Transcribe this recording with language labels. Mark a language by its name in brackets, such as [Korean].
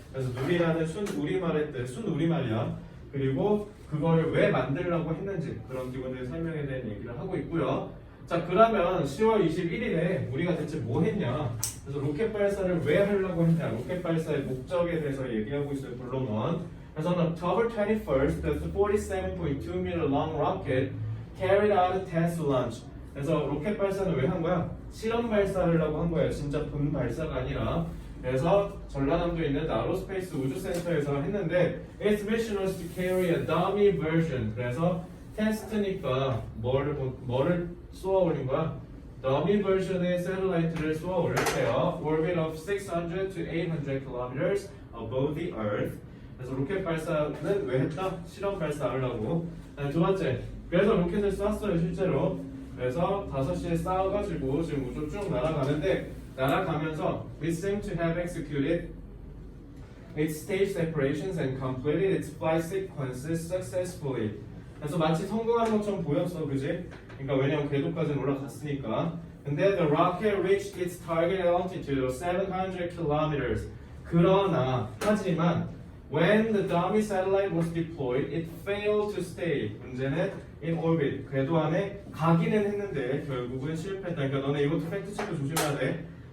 [Korean] 그래서 누리라는 순우리말의 뜻, 순우리말이야. 그리고 그걸 왜 만들려고 했는지 그런 기본적인 설명에 대한 얘기를 하고 있고요. 자, 그러면 10월 21일에 우리가 대체 뭐 했냐? 그래서 로켓 발사를 왜 하려고 했냐? 로켓 발사의 목적에 대해서 얘기하고 있어요. 본론 1. 그래서 [English] on October 21st, the 47.2 meter long rocket carried out a test launch. [Korean] 그래서 로켓 발사는 왜 한 거야? 실험 발사하려고 한 거예요. 진짜 본 발사가 아니라. 그래서 전라남도에 있는 나로스페이스 우주센터에서 했는데 [English] its mission was to carry a dummy version. [Korean] 그래서 테스트니까 뭐를 쏘아 올린 거야? 더미 버전의 새틀라이트를 쏘아 올렸대요. [English] Orbit of 600 to 800 kilometers above the Earth. [Korean] 그래서 로켓 발사는 왜 했다? 실험 발사하려고. 두 번째, 그래서 로켓을 쐈어요 실제로. 그래서 5시에 쏴가지고 지금 우주 쭉 날아가면서 [English] it seemed to have executed its stage separations and completed its flight sequences successfully. [Korean] 그래서 마치 성공하는 것처럼 보였어, 그지? 그러니까 왜냐면 궤도까지는 올라갔으니까. 근데 [English] the rocket reached its target altitude of 700 kilometers. [Korean] 그러나 하지만 [English] when the dummy satellite was deployed, it failed to stay. [Korean] 문제는 [English] in orbit. [Korean] 궤도 안에 가기는 했는데 결국은 실패했다. 그러니까 너네 이것도 팩트 체크 조심해야 돼.